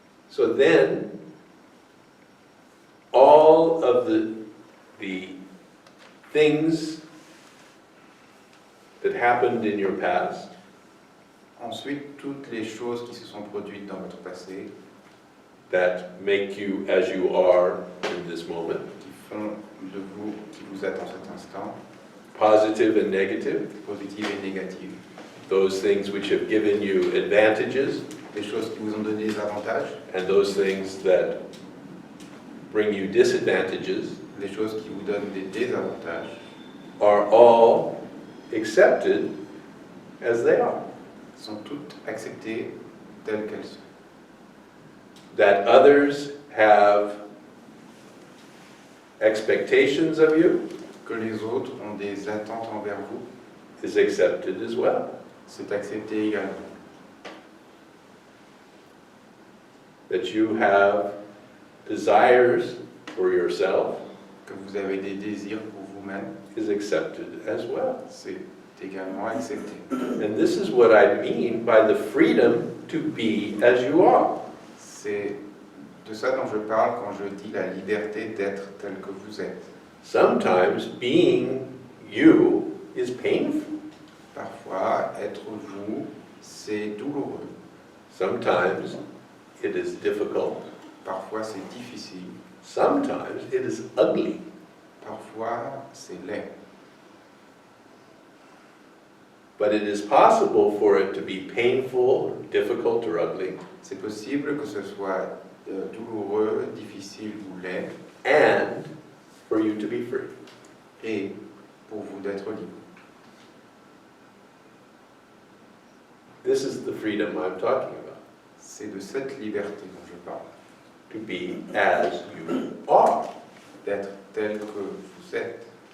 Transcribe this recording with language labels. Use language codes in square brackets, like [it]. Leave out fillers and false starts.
[en] So then, all of the things that happened in your past, [fr] Ensuite, toutes les choses qui se sont produites dans votre passé, [en] that make you as you are in this moment, [fr] qui font de vous, qui vous êtes en cet instant, [en] positive and negative, [fr] positives et négatives, [en] those things which have given you advantages, [fr] les choses qui vous ont donné des avantages, [en] and those things that bring you disadvantages, [fr] les choses qui vous donnent des désavantages, [en] are all accepted as they are. [fr] sont toutes acceptées telles qu'elles sont. [en] That others have expectations of you [fr] Que les autres ont des attentes envers vous, [en] is accepted as well. [fr] c'est accepté également. [en] That you have desires for yourself [fr] Que vous avez des désirs pour vous-même, [en] is accepted as well. [fr] c'est également accepté. [en] And this is what I mean by the freedom to be as you are. [fr] C'est de ça dont je parle quand je dis la liberté d'être tel que vous êtes. [en] Sometimes being you is painful. [fr] Parfois, être vous, c'est douloureux. [en] Sometimes it is difficult. [fr] Parfois, c'est difficile. [en] Sometimes it is ugly. [fr] Parfois, c'est laid. [en] But it is possible for it to be painful, difficult, or ugly, [fr] C'est possible que ce soit douloureux, difficile ou laid, [en] and for you to be free. [fr] et pour vous d'être libre. [en] This is the freedom I'm talking about. [fr] C'est de cette liberté dont je parle, [en] To be as you are. [fr] d'être tel que vous êtes.